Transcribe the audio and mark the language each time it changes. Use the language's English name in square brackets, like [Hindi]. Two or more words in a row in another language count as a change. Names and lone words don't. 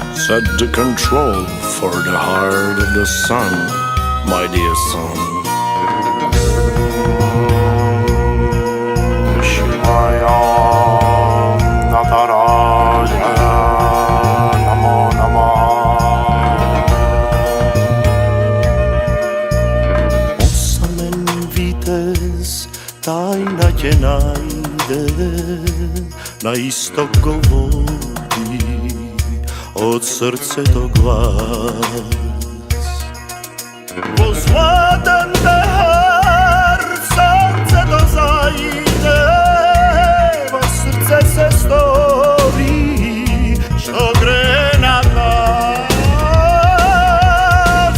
[English] set the control for the heart of the sun, my dear son. [Sanskrit] Shivaya Nataraya Namo Namah. [Macedonian] Осамен витез тајна ќе најде, на исток говори од срцето глас. Во златен дехар сонцето зајде, во срце се стори што грее над нас.